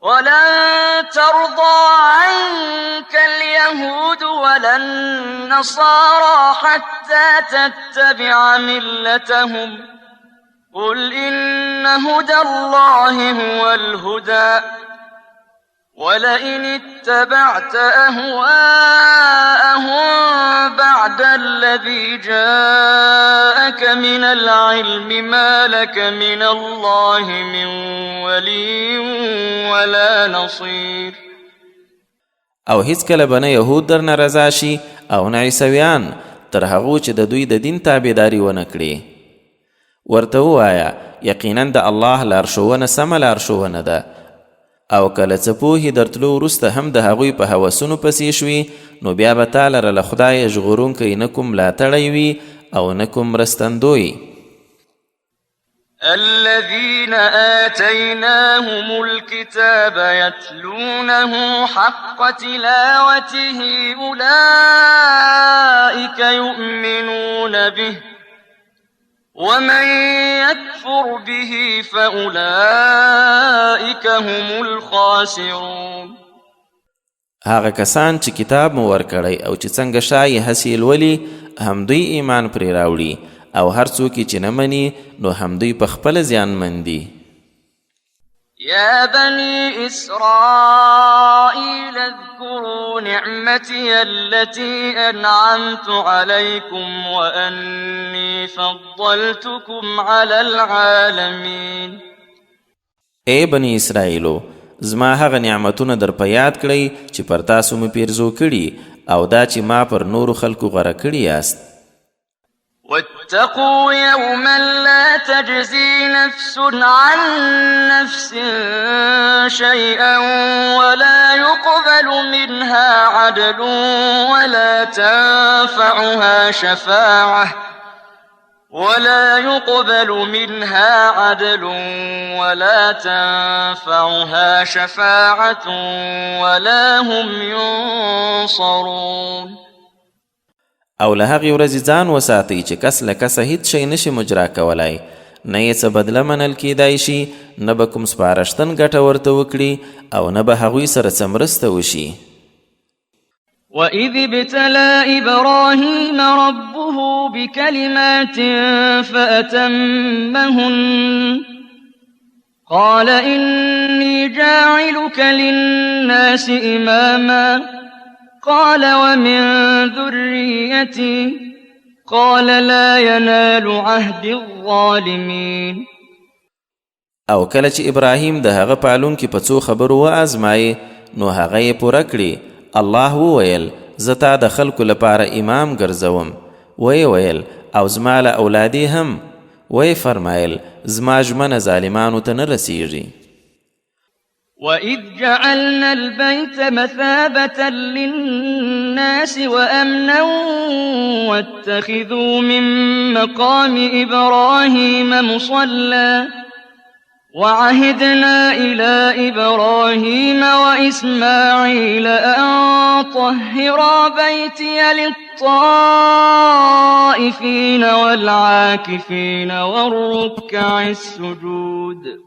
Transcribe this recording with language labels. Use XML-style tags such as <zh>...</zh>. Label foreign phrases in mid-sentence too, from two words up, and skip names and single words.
<ar>ولن ترضى عنك اليهود ولا النصارى حتى تتبع ملتهم قل إن هدى الله هو الهدى ولئن اتبعت أهواءهم بعد الذي جاءك من العلم ما لك من الله من ولي ولا نصير.</ar> <ps>او هیڅ کله به نه یهود درنه رضا شي او نه عیسویان تر هغو چې د دوی د دین تابعداري ونه کړي. ورته ووایه یقینا د الله لارښوونه سمه لارښوونه ده، او کله څه پوهې درتلو وروسته هم د هغوی په هوسونو پسې شوي، نو بیا به تا لره له خدایه ژغورونکی نه کوم ملاتړی وي او نه کوم مرستندوی.</ps> <ar>الذين آتيناهم الكتاب يتلونه حق تلاوته أولئك يؤمنون به ومن يكفر به فأولئك هم الخاسرون.</ar> <ps>هغه کسان چې کتاب مو ورکړی او چې څنګه شایي هسې لولي هم دوی ایمان پرې راوړي، او هر څوک چې نه مني نو هم دوی په خپله زیانمن دي.</ps> <ar>يا بني إسرائيل اذكروا نعمتي التي أنعمت عليكم وأني فضلتكم على العالمين.</ar> <ps>ای بني اسرائیلو، زما هغه نعمتونه در په یاد کړئ چې پر تاسو مې پیرزو کړي، او دا چې ما پر نورو خلکو غوره کړي یاست.</ps> <ar>واتقوا يوما لا تجزي نفس عن نفس شيئا ولا يقبل منها عدل ولا تنفعها شفاعة ولا هم ينصرون.</ar> <ps>او له هغې ورځې ځان وساتئ چې کس له کسه هیڅ شی نشي مجرا کولای، نه یې څه بدله منل کیدای شي، نه به کوم سپارښتن ګټه ورته وکړي، او نه به هغوی سره څه مرسته وشي.</ps> <ar>وَإِذِ ابْتَلَى إِبْرَاهِيمَ رَبُّهُ بِكَلِمَاتٍ فَأَتَمَّهُنَّ قَالَ إِنِّي جَاعِلُكَ لِلنَّاسِ إِمَامًا قال ومن ذريتي قال لا ينال عهد الظالمين.</ar> <ps>او کله چې ابراهیم د هغه پالونکي په څو خبرو وازمایي، نو هغه یې پوره کړي. الله وویل زه تا د خلکو لپاره امام ګرځوم. وی ویل او زما له اولادې هم. وی فرمایل زما ژمنه ظالمانو ته نه رسیږي.</ps> <ar>وَإِذْ جَعَلْنَا الْبَيْتَ مَثَابَةً لِلنَّاسِ وَأَمْنًا وَاتَّخِذُوا مِن مَّقَامِ إِبْرَاهِيمَ مُصَلًّى وَعَهِدْنَا إِلَىٰ إِبْرَاهِيمَ وَإِسْمَاعِيلَ أَن طَهِّرَا بَيْتِيَ لِلطَّائِفِينَ وَالْعَاكِفِينَ وَالرُّكَّعِ السُّجُودِ.</ar>